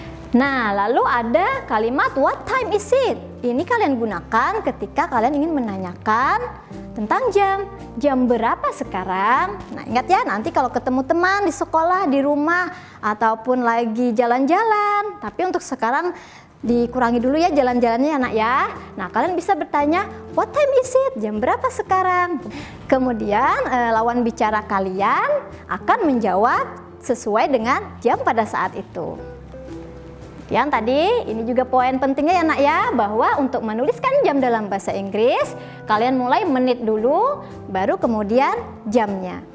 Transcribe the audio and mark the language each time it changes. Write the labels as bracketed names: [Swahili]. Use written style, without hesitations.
[Indonesian] Nah, lalu ada kalimat [English] what time is it? [Indonesian] Ini kalian gunakan ketika kalian ingin menanyakan tentang jam. Jam berapa sekarang? Nah, ingat ya, nanti kalau ketemu teman di sekolah, di rumah, ataupun lagi jalan-jalan. Tapi untuk sekarang dikurangi dulu ya jalan-jalannya anak ya. Nah, kalian bisa bertanya, [English] what time is it? [Indonesian] Jam berapa sekarang? Kemudian lawan bicara kalian akan menjawab sesuai dengan jam pada saat itu. Kemudian tadi ini juga poin pentingnya ya nak ya, bahwa untuk menuliskan jam dalam bahasa Inggris kalian mulai menit dulu baru kemudian jamnya.